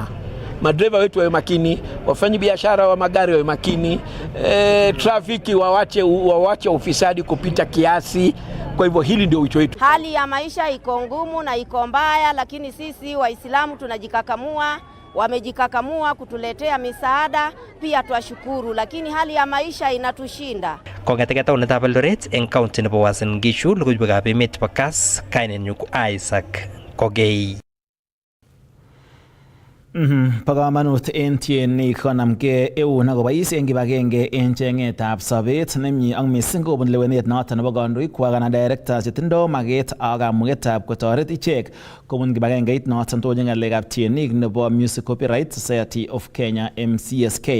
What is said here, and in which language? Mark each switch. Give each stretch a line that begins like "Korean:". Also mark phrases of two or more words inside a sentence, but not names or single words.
Swahili: Madereva wetu wawe makini, wafanyi biashara wa magari wawe makini, trafiki wawache ufisadi kupita kiasi. Kwa hivyo hili ndio wito wetu. Hali ya maisha iko ngumu na iko mbaya, lakini sisi Waislamu tunajikakamua, wamejikakamua kutuletea misaada, pia twashukuru, lakini hali ya maisha inatushinda.
Kalenjin: Kong'eteke taonitab Eldoret eng county nebo Uasin Gishu, logoiwekab emet chebo Kass, kainenyu ko Isaac Kogei. Po komonut en tienik konamge eun akobois en kibagenge en cheng'etab sobet nemie ak missing kobun lewenet noton nebo kandoikwak anan directors chetindo maket ak kamugetab kotoret ichek kobun kibagengeit noton tonyin ng'alekab tienik nebo Music Copyright Society of Kenya MCSK.